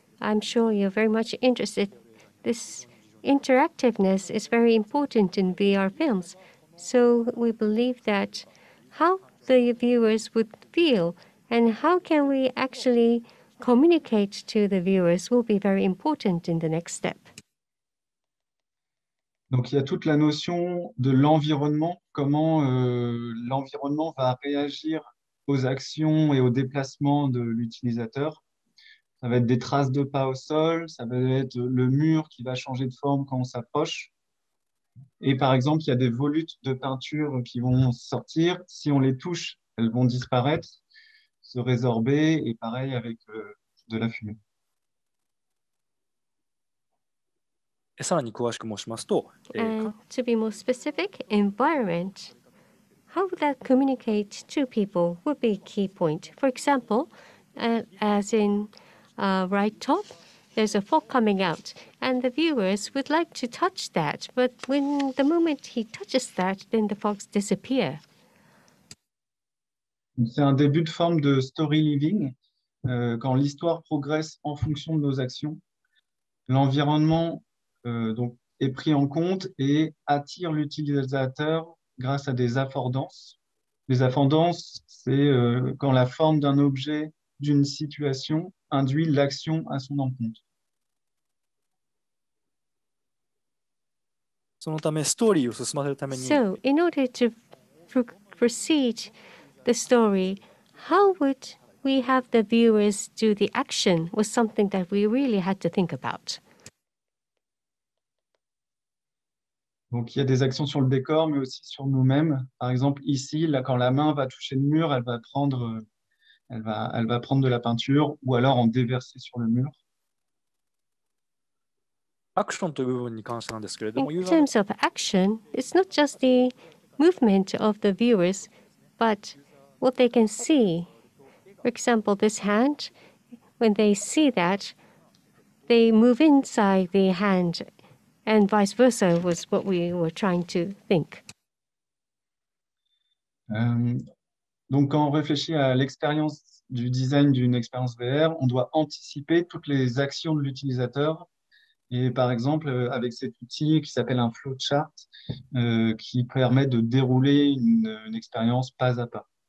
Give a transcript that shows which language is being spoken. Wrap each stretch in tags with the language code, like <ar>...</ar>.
<en>I'm sure you're very much interested. This interactiveness is very important in VR films. So we believe that how the viewers would feel and how can we actually communicate to the viewers will be very important in the next step.</en> <fr>Donc, il y a toute la notion de l'environnement, comment l'environnement va réagir aux actions et aux déplacements de l'utilisateur. Ça va être des traces de pas au sol, ça va être le mur qui va changer de forme quand on s'approche. Et par exemple, il y a des volutes de peinture qui vont sortir. Si on les touche, elles vont disparaître, se résorber, et pareil avec de la fumée.</fr> <ja>さらに詳しく申しますと、</ja> <en>And to be more specific, environment. How would that communicate to people would be a key point. For example, as in right top, there's a fog coming out, and the viewers would like to touch that, but when the moment he touches that, then the fogs disappear.</en> <fr>C'est un début de forme de story living, quand l'histoire progresse en fonction de nos actions. L'environnement donc, est pris en compte et attire l'utilisateur grâce à des affordances. Les affordances, c'est quand la forme d'un objet, d'une situation, induit l'action à son encontre.</fr> <ja>そのためストーリーを進ませるために</ja> <en>So, in order to proceed the story, how would we have the viewers do the action was something that we really had to think about.</en> <fr>Donc, il y a des actions sur le décor, mais aussi sur nous-mêmes. Par exemple, ici, là, quand la main va toucher le mur, elle va prendre de la peinture ou alors en déverser sur le mur.</fr> <ja>アクションという部分に関してなんですけれども、</ja> <en>In terms of action, it's not just the movement of the viewers, but what they can see. For example, this hand, when they see that, they move inside the hand, and vice versa was what we were trying to think.</en> <fr>Donc, quand on réfléchit à l'expérience du design d'une expérience VR, on doit anticiper toutes les actions de l'utilisateur. Et par exemple, avec cet outil qui s'appelle un flowchart, qui permet de dérouler une expérience pas à pas.</fr>